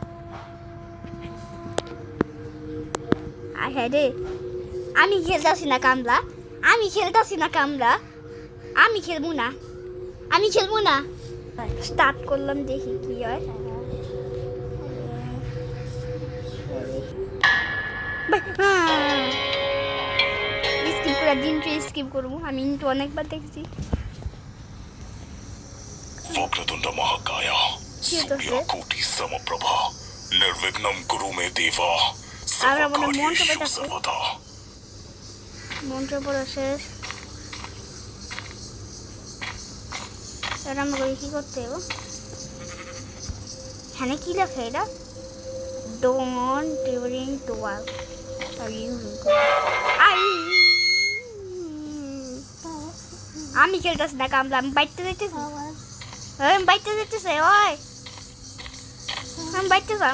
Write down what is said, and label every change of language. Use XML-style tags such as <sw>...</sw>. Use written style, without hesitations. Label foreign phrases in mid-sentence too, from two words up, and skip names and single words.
<bn>আর হ্যাঁ রে, আমি খেলতেছি না কামলা, আমি খেলতেছি না কামলা, আমি খেলবো না, আমি খেলবো না। স্টার্ট করলাম, দেখি কি হয়। স্কিপ করে দিনটা স্কিপ করবো, আমি কিন্তু অনেকবার দেখছি।</bn> <sa>वक्रतुंड महाकाय सूर्यकोटि समप्रभा निर्विघ्नं कुरु मे देवा सर्वकार्येषु सर्वदा।</sa> <bn>মন্ত্র পড়া শেষ। এবার আমরা কি করতে হবে? হ্যাঁ কি লেখা এটা?</bn> <en>Don't during twelve</en> <bn>আমি খেলতেছি না কামলা, আমি বাইতে যাইতেছি, আমি বাইতে যাইতেছি, ওই আমি বাইতে যাম।</bn>